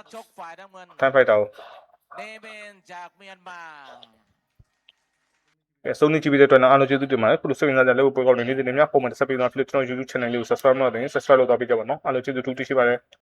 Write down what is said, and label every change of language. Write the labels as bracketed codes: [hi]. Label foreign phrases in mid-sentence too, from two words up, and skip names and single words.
[th] นักชกฝ่ายน้ำเงิน [my] Time Fighter ကို [th] เนเมนจากเมียนมา [my] ကဲဆုံးနေကြည့်ပြီးတဲ့အတွက်အားလုံးကျေးဇူးတင်ပါတယ်ခုလိုစိတ်ဝင်စားကြတဲ့ပွဲကောင်းနေနေနေများပုံမှန်တက်ဆက်ပြီးတော့ Flip ကျွန်တော် YouTube channel လေးကို subscribe လုပ်နေ subscribe လုပ်သွားပေးကြပါနော်အားလုံးကျေးဇူးတူရှိပါတယ်